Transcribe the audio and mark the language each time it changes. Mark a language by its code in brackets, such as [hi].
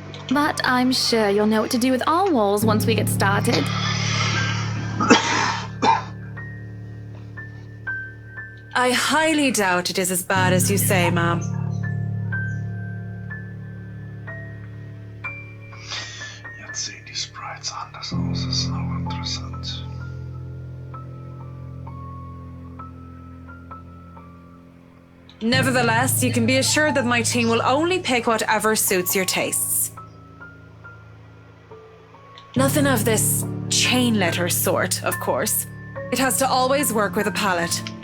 [en] But I'm sure you'll know what to do with all walls once we get started. I highly doubt it is as bad as you say, Ma'am. [de] Jetzt sehen die Sprites anders aus, ist auch interessant. [en] Nevertheless, you can be assured that my team will only pick whatever suits your tastes. Nothing of this chain letter sort, of course. It has to always work with a palette.